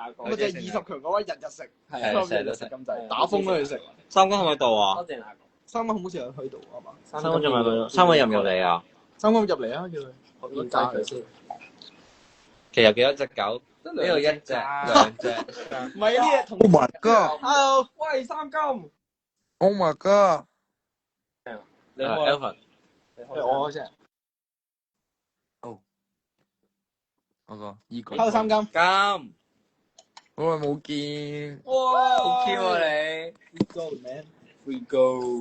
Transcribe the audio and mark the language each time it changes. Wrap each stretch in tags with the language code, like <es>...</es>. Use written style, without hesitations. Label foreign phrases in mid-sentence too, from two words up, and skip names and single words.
<yue>咪就係20強嗰位日日食，係差唔多成日都食日日食咁滯，打風都去食。三哥係咪喺度啊？多謝哪個？三蚊好似有喺度啊嘛？三哥仲咪佢？三哥入唔入嚟啊？三蚊入嚟啊，叫佢。我見解佢先。其實有幾多隻狗？呢度一隻、兩隻、唔係啊，啲嘢同</yue> <en>Oh my god!</en> <yue>Hello，喂，三金，</yue> <en>Oh my god!</en> <yue>你開， Elvin。係我啫。嗰個依個。 Hello 三金。金，好耐冇見，哇，好 Q 啊你！</yue> <en>Go man。！We go，</en>